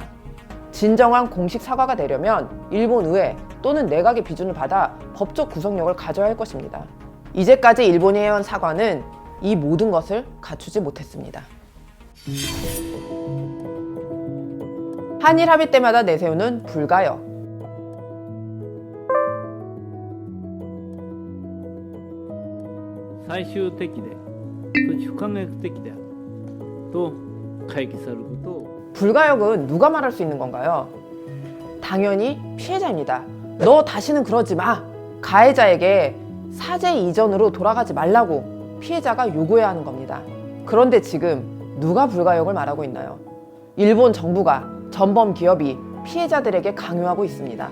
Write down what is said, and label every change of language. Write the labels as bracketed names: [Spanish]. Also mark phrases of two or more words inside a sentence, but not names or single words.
[Korean] 진정한 공식 사과가 되려면 일본 의회 또는 내각의 비준을 받아 법적 구속력을 가져야 할 것입니다. 이제까지 일본이 해온 사과는 이 모든 것을 갖추지 못했습니다. 한일 합의 때마다 내세우는 불가역. [Japanese] 最終的で、そして不可逆的であると回帰されることを [Korean] 불가역은 누가 말할 수 있는 건가요? 당연히 피해자입니다. 너 다시는 그러지 마. 가해자에게 사죄 이전으로 돌아가지 말라고 피해자가 요구해야 하는 겁니다. 그런데 지금 누가 불가역을 말하고 있나요? 일본 정부가, 전범 기업이 피해자들에게 강요하고 있습니다.